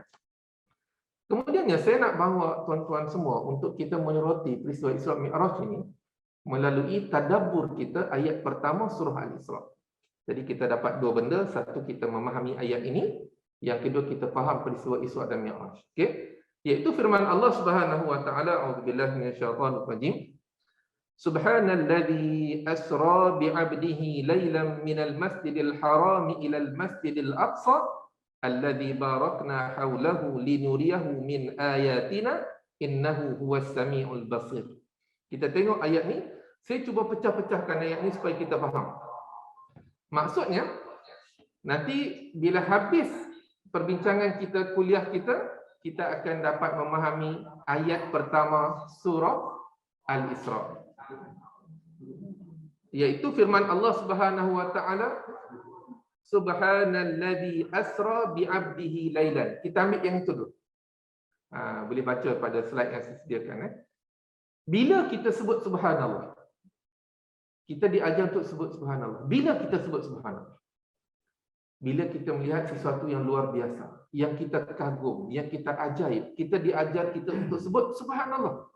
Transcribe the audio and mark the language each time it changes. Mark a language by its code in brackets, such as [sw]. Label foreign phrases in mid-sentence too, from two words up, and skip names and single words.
[ms] Kemudiannya saya nak bawa tuan-tuan semua untuk kita menyoroti peristiwa Isra Mi'raj ini melalui tadabbur kita ayat pertama surah Al-Isra. Jadi kita dapat dua benda, satu kita memahami ayat ini, yang kedua kita faham peristiwa Isra dan Mi'raj. Okey? Iaitu firman Allah [ar] سبحانه وتعالى، أعوذ بالله من الشيطان الرجيم. سبحان الذي أسرى بعبده ليلا من المسجد الحرام إلى المسجد الأقصى الذي باركنا حوله لنريه من آياتنا إنه هو السميع البصير. [ms] Kita tengok ayat ni, saya cuba pecah-pecahkan ayat ni supaya kita faham. Maksudnya, nanti bila habis perbincangan kita, kuliah kita akan dapat memahami ayat pertama surah Al-Isra. Iaitu firman Allah [ar] سبحانه وتعالى، سبحان الذي أسرى بعبده ليلا. [ms] Kita ambil yang itu dulu. Boleh baca pada slide yang saya sediakan. Bila kita sebut subhanallah, kita diajar untuk sebut subhanallah. Bila kita sebut subhanallah? Bila kita melihat sesuatu yang luar biasa, yang kita kagum, yang kita ajaib, kita diajar kita untuk sebut subhanallah.